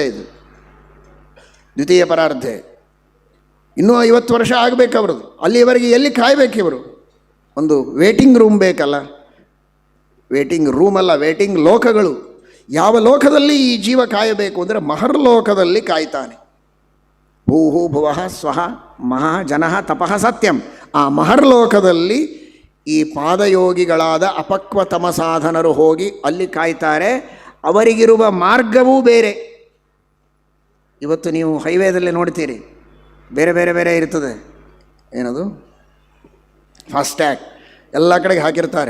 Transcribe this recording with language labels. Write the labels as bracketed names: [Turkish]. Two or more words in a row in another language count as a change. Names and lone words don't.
[Kannada] ಇದು ದ್ವಿತೀಯ ಪರಾರ್ಧೆ. ಇನ್ನೂ 50 ವರ್ಷ ಆಗಬೇಕು ಅವ್ರದ್ದು. ಅಲ್ಲಿಯವರೆಗೆ ಎಲ್ಲಿ ಕಾಯಬೇಕು ಇವರು? ಒಂದು [English] waiting room [Kannada] ಬೇಕಲ್ಲ. [English] waiting room [Kannada] ಅಲ್ಲ, ವೇಟಿಂಗ್ ಲೋಕಗಳು. ಯಾವ ಲೋಕದಲ್ಲಿ ಈ ಜೀವ ಕಾಯಬೇಕು ಅಂದರೆ ಮಹರ್ಲೋಕದಲ್ಲಿ ಕಾಯ್ತಾನೆ. [Sanskrit] ಭೂಹು ಭುವಃ ಸ್ವಃ ಮಹಾ ಜನಃ ತಪಃ ಸತ್ಯಂ. [Kannada] ಆ ಮಹರ್ಲೋಕದಲ್ಲಿ ಈ ಪಾದಯೋಗಿಗಳಾದ ಅಪಕ್ವ ತಮಸಾಧನರು ಹೋಗಿ ಅಲ್ಲಿ ಕಾಯ್ತಾರೆ. ಅವರಿಗಿರುವ ಮಾರ್ಗವೂ ಬೇರೆ. ಇವತ್ತು ನೀವು ಹೈವೇದಲ್ಲಿ ನೋಡ್ತೀರಿ, ಬೇರೆ ಬೇರೆ ಬೇರೆ ಇರ್ತದೆ. ಏನದು? ಫಾಸ್ಟ್ಯಾಗ್ ಎಲ್ಲ ಕಡೆಗೆ ಹಾಕಿರ್ತಾರೆ.